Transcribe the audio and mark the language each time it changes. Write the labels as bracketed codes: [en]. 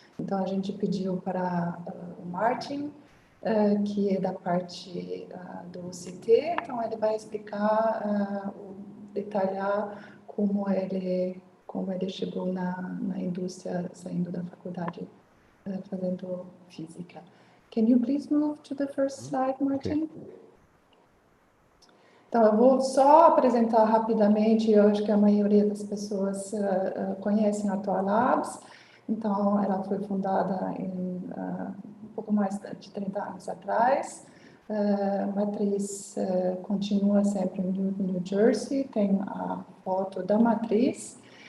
[pt] Então a gente pediu para o Martin, que é da parte do CT, então ele vai explicar, detalhar como ele chegou na indústria, saindo da faculdade, fazendo física. [en] Can you please move to the first slide, Martin? Okay. [pt] Então, eu vou só apresentar rapidamente. Eu acho que a maioria das pessoas conhecem a ThorLabs. Então, ela foi fundada em um pouco mais de 30 anos atrás. A matriz continua sempre em New Jersey, tem a foto da matriz.